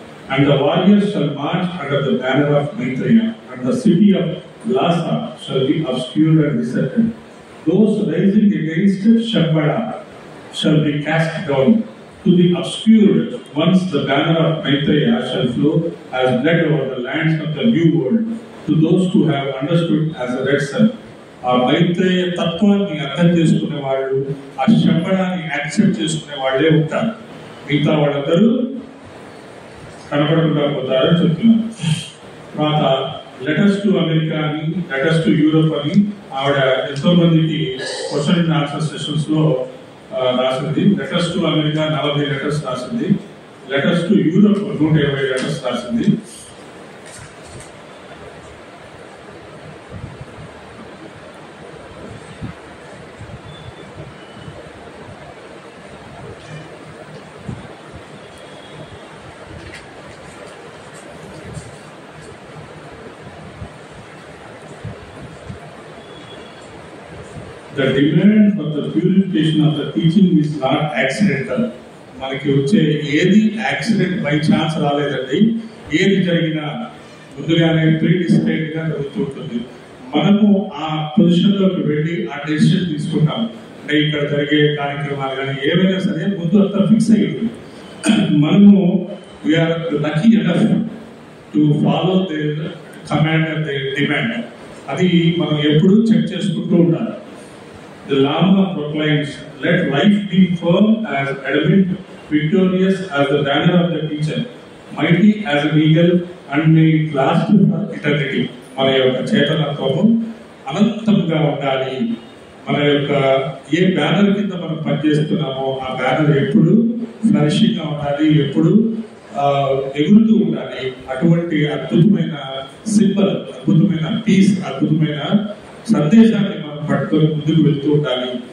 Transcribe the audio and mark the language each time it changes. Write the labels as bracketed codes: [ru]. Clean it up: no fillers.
[en] And the warriors shall march under the banner of Maitreya, and the city of Lhasa shall be obscured and deserted. Those rising against Shambhala shall be cast down. To the obscured, once the banner of Maitreya shall flow as blood over the lands of the new world, to those who have understood as a red sun. [te] ఆ మైత్రేయ తత్వాన్ని అర్థం చేసుకునే వాళ్ళు, ఆ శంబళాన్ని accept చేసుకునే వాళ్ళే ఉంటారు. మిగతా వాళ్ళందరూ కనపడకుండా పోతారని చెప్తున్నారు. తర్వాత లెటర్స్ టు అమెరికా అని, లెటర్స్ టు యూరోప్ అని ఆవిడ ఎంతో మందికి [en] question and answer sessions [te] లో రాసింది. లెటర్స్ టు అమెరికా 40 లెటర్స్ రాసింది. లెటర్స్ టు యూరోప్ 120 లెటర్స్ రాసింది. [en] The demand for the purification of the teaching is not accidental. [te] మనకి వచ్చే ఏది [en] accident by chance [te] రాలేదండి. ఏది జరిగినా ముందుగానే ప్రీడిస్టైన్డ్ గా జరుగుతూ ఉంటుంది. మనము ఆ పొజిషన్ లోకి వెళ్ళి ఆ డెసిషన్ తీసుకుంటాం. అంటే ఇక్కడ జరిగే కార్యక్రమాలు కానీ ఏవైనా సరే ముందు అంతా ఫిక్స్ అయ్యింది. మనము [en] We are lucky enough to follow their command and their demand. [te] అది మనం ఎప్పుడు చెక్ చేసుకుంటూ ఉండాలి. [en] The Lama proclaims, let life be firm as adamant, victorious as the banner of the teacher, mighty as an eagle, and may it last for eternity. [te] మన యొక్క చేతనత్వము అనంతంగా ఉండాలి. మన యొక్క ఏ బ్యానర్ కింద మనం పనిచేస్తున్నామో ఆ బ్యానర్ ఎప్పుడు ఫ్లరిషింగ్ గా ఉండాలి, ఎప్పుడు ఎగురుతూ ఉండాలి. అటువంటి అద్భుతమైన సింబల్, అద్భుతమైన పీస్, అద్భుతమైన సందేశాన్ని మనం పట్టుకొని ముందుకు వెళ్తూ ఉండాలి.